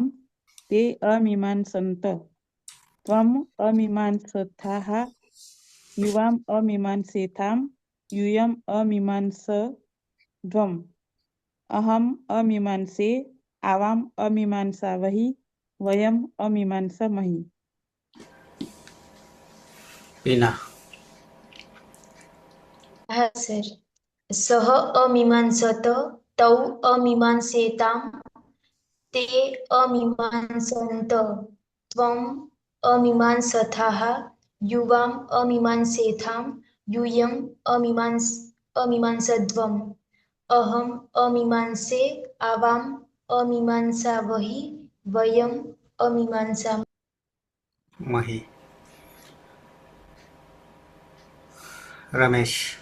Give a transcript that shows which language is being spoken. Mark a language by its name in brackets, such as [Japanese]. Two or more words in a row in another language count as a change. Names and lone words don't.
[Sanskrit] ते अमीमांसन्त त्वम् अमीमांसथाः युवाम अमीमांसेताम यूयम अमीमांसध्वम अहम अमीमांसे आवाम अमीमांसावहि वयम अमीमांसामहि। पीना હા સર. સહ અમીમાંસત તૌ અમીમાંસેતામ તે અમીમાંસન્ત ત્વમ અમીમાંસથાઃ યુવામ અમીમાંસેથામ यूयम अमीमांसध्वम अहम अमीमांसे आवाम अमीमांसावहि वयम अमीमांसा। मही रमेश